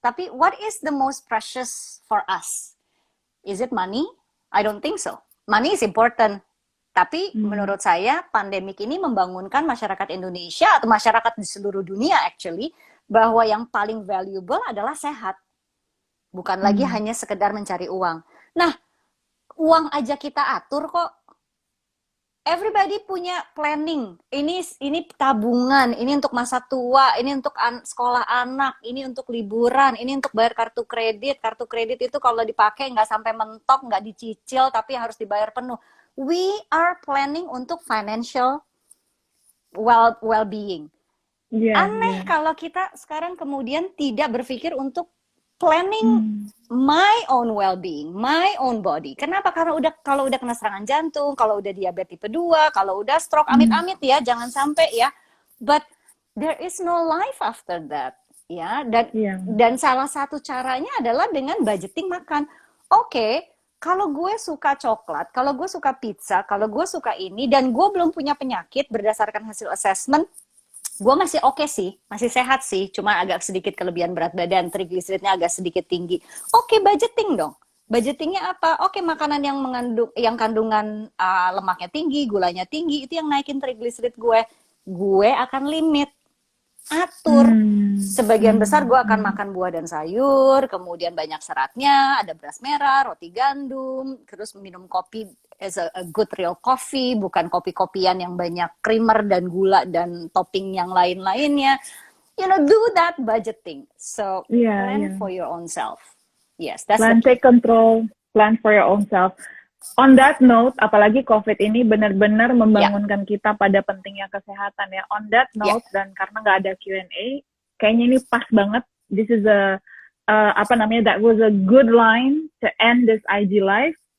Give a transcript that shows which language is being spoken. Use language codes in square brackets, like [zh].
[id] Tapi [en] what is the most precious for us? Is it money? I don't think so. Money is important. [id] Tapi menurut saya pandemik ini membangunkan masyarakat Indonesia atau masyarakat di seluruh dunia actually bahwa yang paling valuable adalah sehat. Bukan lagi hanya sekedar mencari uang. Nah, uang aja kita atur kok. Everybody punya planning. Ini tabungan, ini untuk masa tua, ini untuk sekolah anak, ini untuk liburan, ini untuk bayar kartu kredit. Kartu kredit itu kalau dipakai nggak sampai mentok, nggak dicicil, tapi harus dibayar penuh. [en] We are planning [id] untuk [en] financial well-being. [id] Aneh kalau kita sekarang kemudian tidak berpikir untuk [en] planning my own well-being, my own body. [id] Kenapa? Karena kalau udah kena serangan jantung, kalau udah diabetes tipe 2, kalau udah stroke, amit-amit ya, jangan sampai ya. [en] But there is no life after that. [id] Ya, dan salah satu caranya adalah dengan budgeting makan. Oke, kalau gue suka coklat, kalau gue suka pizza, kalau gue suka ini, dan gue belum punya penyakit berdasarkan hasil assessment, gue masih oke sih, masih sehat sih, cuma agak sedikit kelebihan berat badan, trigliseridnya agak sedikit tinggi. Oke, budgeting dong. Budgetingnya apa? Oke, makanan yang kandungan lemaknya tinggi, gulanya tinggi, itu yang naikin trigliserid gue. Gue akan limit. Atur. Sebagian besar gue akan makan buah dan sayur, kemudian banyak seratnya, ada beras merah, roti gandum, terus minum kopi [en] as a good real coffee, [id] bukan kopi-kopian yang banyak creamer dan gula dan topping yang lain-lainnya. [en] You know, do that budgeting. So, plan for your own self. Yes, that's plan, take control, plan for your own self. On that note, [id] apalagi COVID ini benar-benar membangunkan kita pada pentingnya kesehatan ya. [en] On that note, [id] dan karena nggak ada Q&A, kayaknya ini pas banget. [en] This is that was a good line to end this IG live.